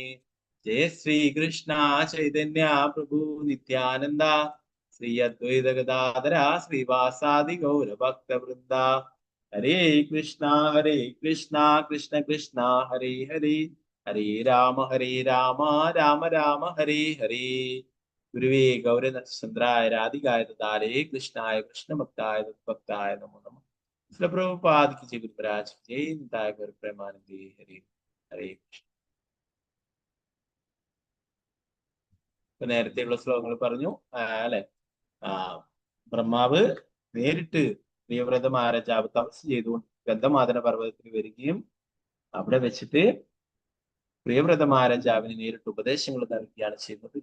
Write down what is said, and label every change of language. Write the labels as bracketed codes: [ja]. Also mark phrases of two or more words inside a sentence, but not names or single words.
[sa] जय श्रीकृष्ण चैतन्य प्रभु नित्यानन्द श्री अद्वैत गदाधर श्रीवासादि गौरभक्त वृन्द. हरे कृष्ण कृष्ण कृष्ण हरे हरे, हरे राम राम राम हरे हरे. गुरवे गौरचन्द्राय राधिकाय दारे कृष्णाय कृष्णभक्ताय तद्भक्ताय नमो नमः. [hi] श्रील प्रभुपाद की जय, गुरु महाराज की जय, निताय गौर प्रेमानंदी। हरे हरे कृष्ण. [ml] ഇപ്പൊ നേരത്തെയുള്ള ശ്ലോകങ്ങൾ പറഞ്ഞു അല്ലെ. ബ്രഹ്മാവ് നേരിട്ട് പ്രിയവ്രത മഹാരാജാവ് തപസ് ചെയ്തുകൊണ്ട് ഗന്ധമാദന പർവ്വതത്തിൽ വരികയും അവിടെ വെച്ചിട്ട് പ്രിയവ്രത മഹാരാജാവിന് നേരിട്ട് ഉപദേശങ്ങൾ നൽകുകയാണ് ചെയ്യുന്നത്.